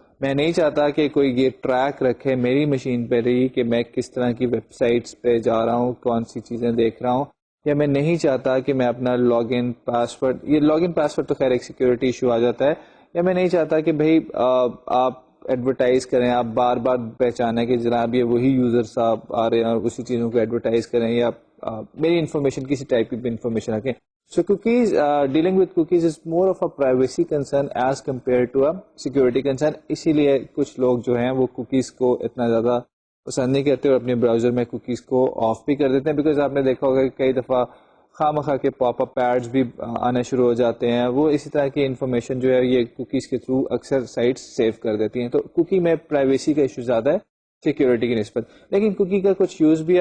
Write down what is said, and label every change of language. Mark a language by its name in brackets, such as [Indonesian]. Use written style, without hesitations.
[Urdu] میں نہیں چاہتا کہ کوئی یہ ٹریک رکھے میری مشین پہ رہی کہ میں کس طرح کی ویب سائٹس پہ جا رہا ہوں, کون سی چیزیں دیکھ رہا ہوں, یا میں نہیں چاہتا کہ میں اپنا لاگ ان پاسورڈ, یہ لاگ ان پاسورڈ تو خیر ایک سیکورٹی ایشو آ جاتا ہے, یا میں نہیں چاہتا کہ بھائی آپ ایڈورٹائز کریں, آپ بار بار پہچانیں کہ جناب یہ وہی یوزر صاحب آ رہے ہیں اور اسی چیزوں کو ایڈورٹائز کریں, یا میری انفارمیشن کسی ٹائپ کی بھی انفارمیشن رکھیں. [English] So cookies, dealing with cookies is more of a privacy concern as compared to a security concern. [Urdu] اسی لیے کچھ لوگ جو ہیں وہ کوکیز کو اتنا زیادہ پسند نہیں کرتے اور اپنے براؤزر میں کوکیز کو آف بھی کر دیتے ہیں, بیکاز آپ نے دیکھا ہوگا کہ کئی دفعہ خواہ مخواہ کے پاپ اپ ایڈز بھی آنا شروع ہو جاتے ہیں. وہ اسی طرح کی انفارمیشن جو ہے یہ کوکیز کے تھرو اکثر سائٹس سیو کر دیتی ہیں. تو کوکی میں پرائیویسی کا ایشو زیادہ ہے سیکیورٹی کی نسبت, لیکن کوکی کا کچھ یوز بھی ہے.